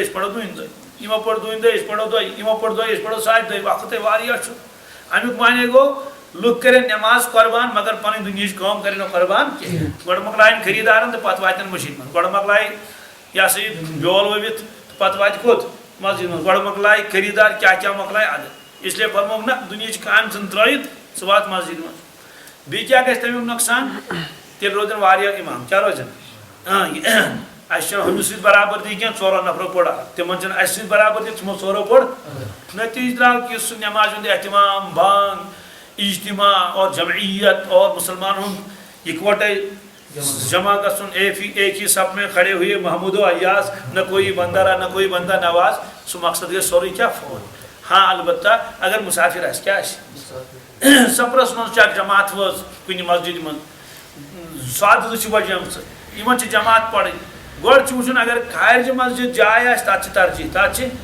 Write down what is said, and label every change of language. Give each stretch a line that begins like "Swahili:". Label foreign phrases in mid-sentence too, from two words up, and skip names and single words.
Kashmiri: أسۍ پرو دوٗنہِ دۄہہِ یِمو پوٚر دوٗنہِ دۄہہِ أسۍ پرو دۄہہِ یِمو پوٚر دۄہہِ أسۍ پرو ساتہِ دۄہہِ وقتٕے واریاہ چھُ امیُک معنے گوٚو لُکھ کَرن نٮ۪ماز قۄربان مگر پنٕنۍ دُنیہٕچ کٲم کَرن نہٕ قۄربان کینٛہہ گۄڈٕ مۄکلاین خٔریٖدارن تہٕ پتہٕ واتن مٔشیٖد منٛز گۄڈٕ مۄکلایہِ یہِ ہسا یہِ بیول ؤوِتھ تہٕ پتہٕ واتہِ کوٚت مسجد منٛز گۄڈٕ مۄکلایہِ خٔریٖدار کیٛاہ مۄکلایہِ اَدٕ اسلیے فرمووُکھ نہ دُنیہٕچ کامہِ ژھٕن ترٛٲیِتھ ژٕ وات مسجد منٛز بیٚیہِ کیٛاہ گژھِ تمیُک نۄقصان تیٚلہِ روزن واریاہ اِمام کیٛاہ روزن اَسہِ چھنہٕ ہُمِس سۭتۍ برابردی کینٛہہ 4 نفرو پوٚر تِمن چھنہٕ اَسہِ سۭتۍ برابردی تِمو 4 پوٚر نتیٖجہٕ درٛاو کہِ سُہ نٮ۪مازِ ہُنٛد احتمام بانگ اجتماع اور جمعیت اور مسلمانن ہُنٛد اِکوٹے جمع گژھُن
Urdu: ایک ہی صف میں کھڑے ہوئے محمود و ایاز نہ کوئی بندہ رہا نہ کوئی بندہ نواز
Kashmiri: سُہ مقصد گژھِ سورُے کیٛاہ فوت ہاں البتہ اگر مُسافِر آسہِ کیٛاہ آسہِ سفرس منٛز چھِ اکھ جماعت وٲژ کُنہِ مسجدِ منٛز سادٕ چھِ وجیمژٕ یِمن چھِ جماعت پرٕنۍ گۄڈٕ چھُ وٕچھُن اگر خارجہِ مسجد جاے آسہِ تتھ چھِ ترجیح تتھ